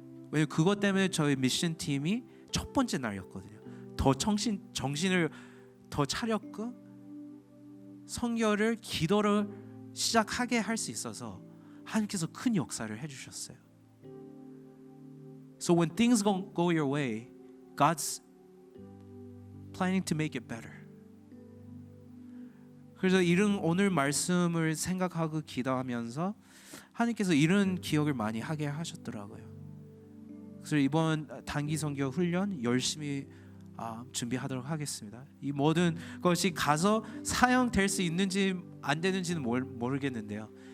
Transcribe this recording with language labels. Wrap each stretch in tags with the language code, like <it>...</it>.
<ko>왜냐면 그것 때문에 저희 미션 팀이 첫 번째 날이었거든요. 더 정신을 더 차렸고 성결을 기도를 시작하게 할 수 있어서 하나님께서 큰 역사를 해주셨어요.</ko> <en>So when things don't go your way, God's planning to make it better.</en> <ko>그래서 이런 오늘 말씀을 생각하고 기도하면서 하나님께서 이런 기억을 많이 하게 하셨더라고요. 그래서 이번 단기 선교 훈련 열심히 준비하도록 하겠습니다. 이 모든 것이 가서 사용될 수 있는지 안 되는지는 모르겠는데요.</ko>